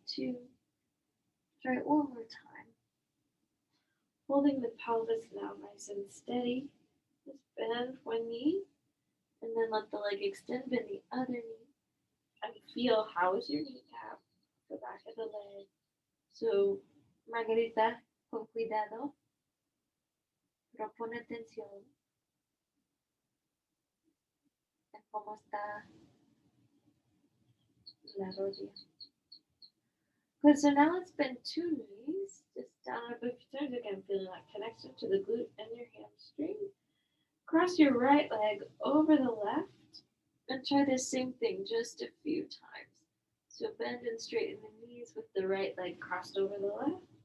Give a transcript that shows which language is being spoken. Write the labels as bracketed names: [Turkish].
[English] 2. Try it one more time. Holding the pelvis now nice and steady. Just bend one knee and then let the leg extend, bend the other knee. And feel how is your kneecap, the back of the leg. [Spanish] So, Margarita, con cuidado, pero pon atención en cómo está la rodilla. [English] Good, so now let's bend 2 knees, just down a few times, again, feeling that connection to the glute and your hamstring. Cross your right leg over the left, and try the same thing just a few times. So bend and straighten the knees with the right leg crossed over the left.